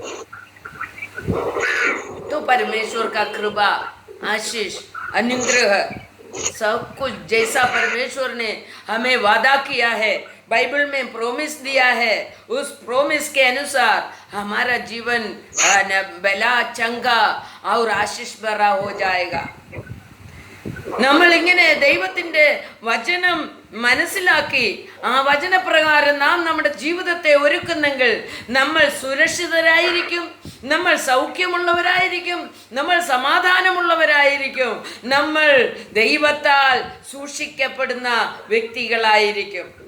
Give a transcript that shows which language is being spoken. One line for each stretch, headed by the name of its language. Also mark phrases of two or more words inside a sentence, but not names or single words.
Hindi: तो परमेश्वर का कृपा, आशीष, अनुग्रह सब कुछ जैसा परमेश्वर ने हमें वादा किया है, बाइबल में प्रोमिस दिया है, उस प्रोमिस के अनुसार हमारा जीवन भला चंगा और आशीष भरा हो जाएगा.
Malayalam: നമ്മൾ ഇങ്ങനെ ദൈവത്തിൻ്റെ വചനം മനസ്സിലാക്കി ആ വചനപ്രകാരം നാം നമ്മുടെ ജീവിതത്തെ ഒരുക്കുന്നെങ്കിൽ നമ്മൾ സുരക്ഷിതരായിരിക്കും, നമ്മൾ സൗഖ്യമുള്ളവരായിരിക്കും, നമ്മൾ സമാധാനമുള്ളവരായിരിക്കും, നമ്മൾ ദൈവത്താൽ സൂക്ഷിക്കപ്പെടുന്ന വ്യക്തികളായിരിക്കും.